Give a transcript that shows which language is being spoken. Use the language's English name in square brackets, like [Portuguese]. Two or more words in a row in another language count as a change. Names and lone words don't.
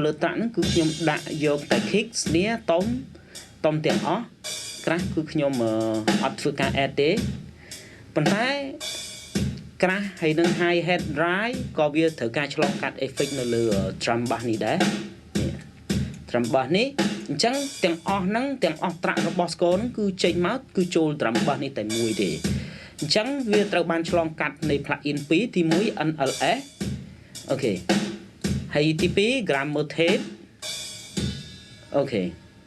[Khmer] លើ track ហ្នឹងគឺខ្ញុំដាក់យកតែ [English] kick snare tom [Khmer] ទាំងអស់ crash គឺខ្ញុំអត់ធ្វើការ add ទេប៉ុន្តែ crash ហើយនឹង [English] hi hat dry [Khmer] ក៏វាត្រូវការឆ្លងកាត់ effect នៅលើ [English] drum bass [Khmer] នេះដែរ [English] drum bass [Khmer] នេះអញ្ចឹងទាំងអស់ហ្នឹងទាំងអស់ track របស់ score ហ្នឹងគឺចេញមកគឺចូល [English] drum bass [Khmer] នេះតែមួយទេអញ្ចឹងវាត្រូវបានឆ្លងកាត់នៃ plugin 2ទី1 NLS អូខេហើយទី2 grammar tape អូខេអ